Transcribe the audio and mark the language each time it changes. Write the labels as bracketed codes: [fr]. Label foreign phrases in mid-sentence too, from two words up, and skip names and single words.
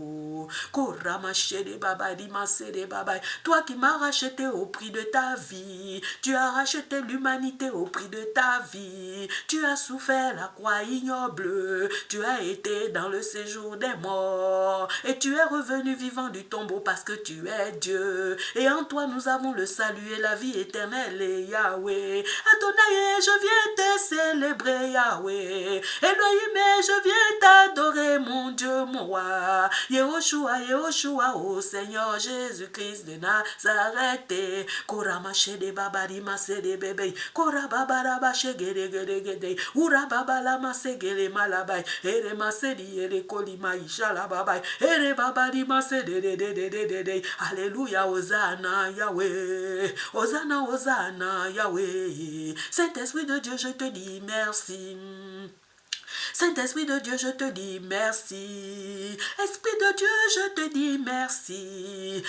[fr] Toi qui m'as racheté au prix de ta vie, tu as racheté l'humanité au prix de ta vie, tu as souffert la croix ignoble, tu as été dans le séjour des morts, et tu es revenu vivant du tombeau parce que tu es Dieu, et en toi nous avons le salut et la vie éternelle, et Yahweh. Adonai, je viens te célébrer, Yahweh. Elohim, je viens t'adorer, mon Dieu, mon roi. Yehoshua, Yehoshua, ô Seigneur Jésus-Christ de Nazareth. Korama shede babari masede bebe. Korababara bashegere gere gere. Urababala masegere malabai. Ere masedi ere kolima ishala babai. Ere babari masede de de de de de de. Alléluia, Hosanna Yahweh. Hosanna, Hosanna Yahweh. Saint-Esprit de Dieu, je te dis merci. Saint-Esprit de Dieu, je te dis merci. Esprit de Dieu, je te dis merci.